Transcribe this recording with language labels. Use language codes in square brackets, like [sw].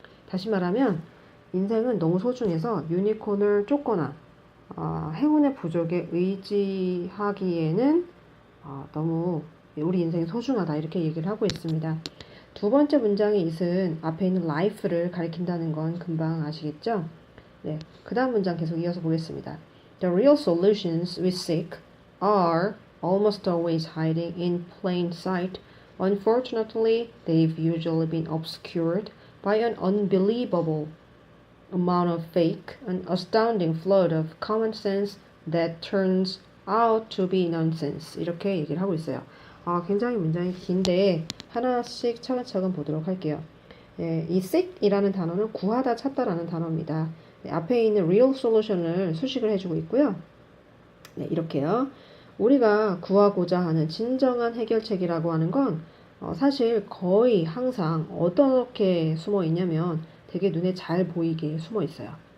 [ko] 다시 말하면 인생은 너무 소중해서 유니콘을 쫓거나 행운의 부적에 의지하기에는 너무 우리 인생이 소중하다 이렇게 얘기를 하고 있습니다. 두 번째 문장의 it은 앞에 있는 life를 가리킨다는 건 금방 아시겠죠? 네, 그 다음 문장 계속 이어서 보겠습니다. [en] The real solutions we seek are almost always hiding in plain sight. Unfortunately, they've usually been obscured by an unbelievable amount of fake, an astounding flood of common sense that turns out to be nonsense. [ko] 이렇게 얘기를 하고 있어요. 굉장히 문장이 긴데 하나씩 차근차근 보도록 할게요. 예, 이 seek이라는 단어는 구하다, 찾다라는 단어입니다. 네, 앞에 있는 real solution을 수식을 해주고 있고요. 네, 이렇게요. 우리가 구하고자 하는 진정한 해결책이라고 하는 건 사실 거의 항상 어떻게 숨어 있냐면 되게 눈에 잘 보이게 숨어 있어요.